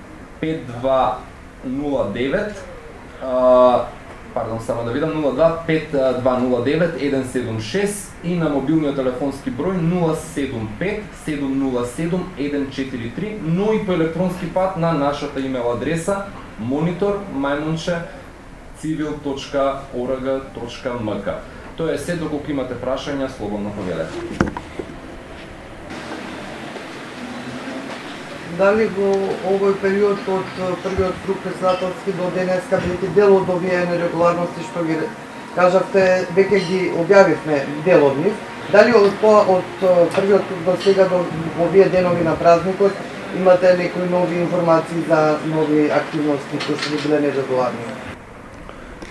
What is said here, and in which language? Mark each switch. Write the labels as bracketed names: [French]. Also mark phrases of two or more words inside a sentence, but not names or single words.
[Macedonian] 5209 само да видам, 02 5209 176 и на мобилниот телефонски број 075 707 143, но и по електронски пат на нашата имейл адреса monitor@civil.org.mk. Тоа е се, доколку имате прашања, слободно повелете. Дали во овој период од првиот круг председателски до денеска бидејќи дел од овие нерегуларности што ги кажавте, веќе ги објавивме дел од нив, дали од првиот круг до сега до овие денови на празникот имате некои нови информации за нови активности кои што биле нерегуларни?